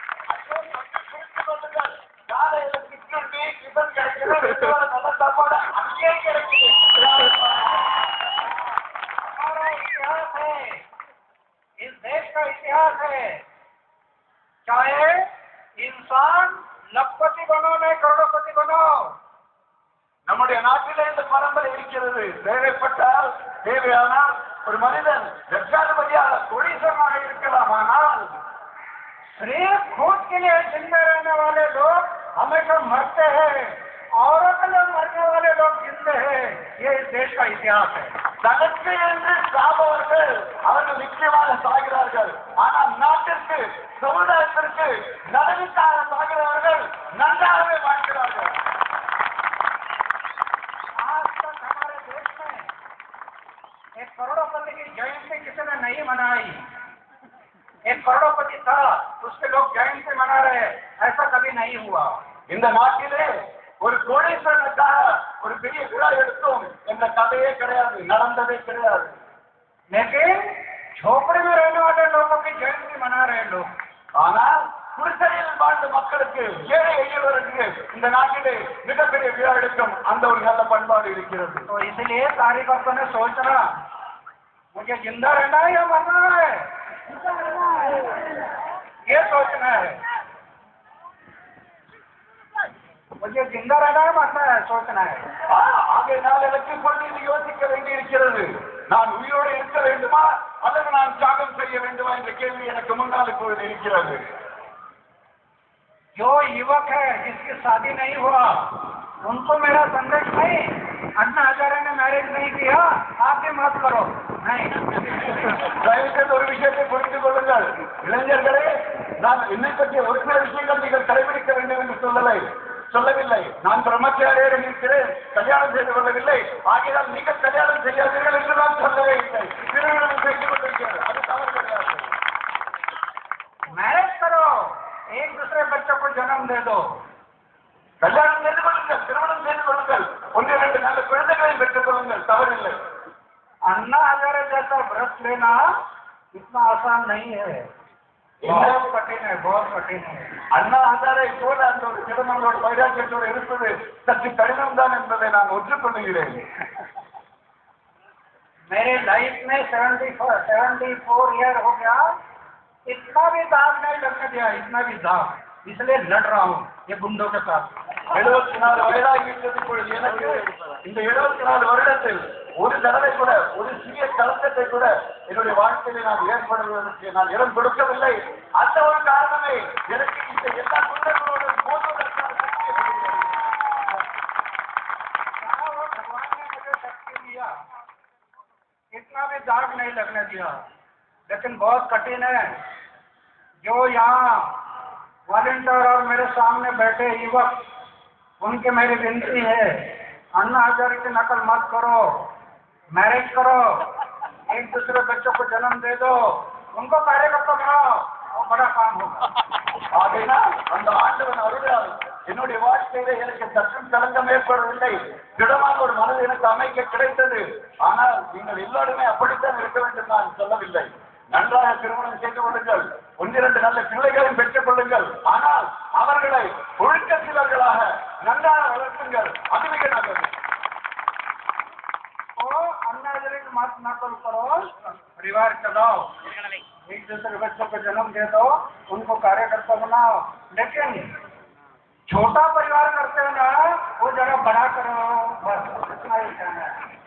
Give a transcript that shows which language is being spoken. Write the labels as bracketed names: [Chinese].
[Tamil] காலையில டிஃபன் கிடைக்கிறது, நல்ல சாப்பாடு அங்கேயே கிடைக்குது. [Hindi] हमारा इतिहास है, इस देश का इतिहास है। चाहे इंसान लखपति बनो नहीं करोड़पति बनो, [Tamil] நம்முடைய நாட்டிலே இந்த பரம்பரை இருக்கிறது. தேவைப்பட்டால், தேவையானால் ஒரு மனிதன் லட்சாதிபதியாக கோடீஸ்வரனாக இருக்கலாம். ஆனால் [Hindi] सिर्फ खुद के लिए जिंदा रहने वाले लोग हमेशा मरते हैं, औरों के लिए मरने वाले लोग जिंदे हैं। ये इस देश का इतिहास है। [Tamil] தனக்கு என்று சாபவர்கள் அவர்கள் நிச்சயமாக சாகிறார்கள். ஆனால் நாட்டிற்கு, சமுதாயத்திற்கு நலனுக்காக சாகிறவர்கள் நன்றாகவே வாழ்கிறார்கள். [Hindi] आज तक हमारे देश में एक करोड़पति की जयंती किसी ने नहीं मनाई। एक करोड़पति था, उसके लोग जयंती मना रहे, ऐसा कभी नहीं हुआ। [Tamil] இந்த நாட்டிலே ஒரு கோடீஸ்வரனுக்காக ஒரு பெரிய விழா எடுத்தோம் என்ற கதையே கிடையாது, நடந்ததே கிடையாது. [Hindi] लेकिन झोपड़ी में रहने वाले लोगों की जयंती मना रहे लोग। [Tamil] ஆனால் குடிசையில் வாழ்ந்த மக்களுக்கு, ஏழை எளியவருக்கு இந்த நாட்டிலே மிகப்பெரிய விழா எடுக்கும் அந்த ஒரு நல்ல பண்பாடு இருக்கிறது. [Hindi] तो इसलिए कार्यकर्ता ने सोचना मुझे जिंदा रहना है या मरना है, ये सोचना है। मुझे जिंदा रहना है मरना है सोचना है। [Tamil] ஆகையினால் எனக்கு இப்பொழுது யோசிக்க வேண்டியிருக்கிறது. நான் உயிரோடு இருக்க வேண்டுமா அல்லது நான் தியாகம் செய்ய வேண்டுமா என்ற கேள்வி எனக்கு முன்னால் இப்பொழுது இருக்கிறது. [Hindi] जो युवक है जिसकी शादी नहीं हुआ उनको मेरा संदेश नहीं, अन्ना हजारे ने मैरिज नहीं किया आप भी मत करो नहीं। [Tamil] தயவுசெய்து ஒரு விஷயத்தை புரிந்து கொள்ளுங்கள் இளைஞர்களே, நான் என்னை பற்றிய ஒரு சில விஷயங்கள் நீங்கள் கடைபிடிக்க வேண்டும் என்று சொல்லவில்லை. நான் பிரம்மச்சாரியாக இருக்கிறேன், கல்யாணம் செய்து கொள்ளவில்லை. ஆகையால் நீங்கள் கல்யாணம் செய்யாதீர்கள் என்று நான் சொல்லவே இல்லை. திருமணம் செய்து கொண்டிருக்கிறது, அது தவறு கிடையாது. [Hindi] मैरिज करो, एक दूसरे बच्चों को जन्म दे दो। [Tamil] கல்யாணம் செய்து கொள்ளுங்கள், திருமணம் செய்து கொள்ளுங்கள், 1-2 நல்ல குழந்தைகளை பெற்றுக் கொள்ளுங்கள், தவறில்லை. [Hindi] अन्ना हजारे जैसा व्रत लेना इतना आसान नहीं है, बहुत कठिन है, बहुत कठिन है। [Tamil] அண்ணா ஹசாரை போல அந்த ஒரு திருமணங்களோட வைராக்கியத்தோடு இருப்பது சற்று கடினம் தான் என்பதை நான் ஒற்றுக்கொள்கிறேன். [Hindi] मेरे लाइफ में 74 ईयर हो गया, इतना भी दाग नहीं लगने दिया, इतना भी दाग, इसलिए लड़ रहा हूँ ये गुंडों के साथ। [Tamil] 74 வயதாகிவிட்டது இப்பொழுது எனக்கு. இந்த 74 வருடத்தில் ஒரு தடவை கூட, ஒரு சிறிய கலக்கத்தை கூட என்னுடைய வாழ்க்கையை நான் ஏற்படுவதற்கு நான் இடம் கொடுக்கவில்லை. அந்த ஒரு காரணமே எனக்கு இந்த எல்லா குற்றங்களோடு மோதுவதற்கான சக்தி இருக்கிறது. [Hindi] वो भगवान ने मुझे शक्ति दिया, इतना भी दाग नहीं लगने दिया, लेकिन बहुत कठिन है। जो यहाँ वॉलंटियर और मेरे सामने बैठे युवक, उनके मेरी विनती है, अन्ना हजारे की नकल मत करो, मैरिज करो, एक दूसरे बच्चों को जन्म दे दो, उनको कार्यकर्ता बनाओ, वो बड़ा काम होगा। [Tamil] ஆகையினால் அந்த ஆண்டவன் அருளால் என்னுடைய வாழ்க்கையில எனக்கு சற்றும் களங்கம் ஏற்படவில்லை. திடமான ஒரு மனது எனக்கு அமைக்க கிடைத்தது. ஆனால் நீங்கள் எல்லாருமே அப்படித்தான் இருக்க வேண்டும் நான் சொல்லவில்லை. நன்றாக திருமணம் செய்து கொள்ளுங்கள், 1-2 நல்ல பிள்ளைகளையும் பெற்றுக் கொள்ளுங்கள். ஆனால் அவர்களை ஒழுக்கத்திலர்களாக நன்றாக வளர்த்துங்கள். அது மிக நல்லது. [Hindi] अन्य मत न करो, परिवार चलाओ, एक दूसरे बच्चों को जन्म दे दो, उनको कार्यकर्ता बनाओ. लेकिन छोटा परिवार करते हो ना, वो जरा बड़ा करो, बस इतना ही कहना है.